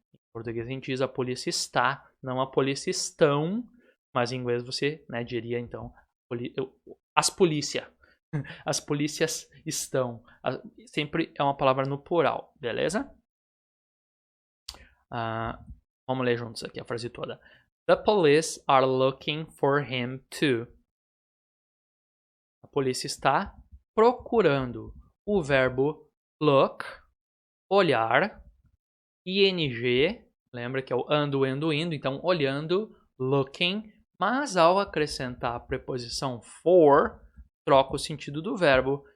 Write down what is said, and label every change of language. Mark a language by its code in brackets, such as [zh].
[pt] Em português a gente diz a polícia está, não a polícia estão, mas em inglês você, né, diria, então, as polícia. As polícias estão. Sempre é uma palavra no plural, beleza? Vamos ler juntos aqui a frase toda. [en] The police are looking for him too. [pt] A polícia está procurando. O verbo look, olhar, ing, lembra que é o ando, indo, então olhando, looking, mas ao acrescentar a preposição for, troca o sentido do verbo.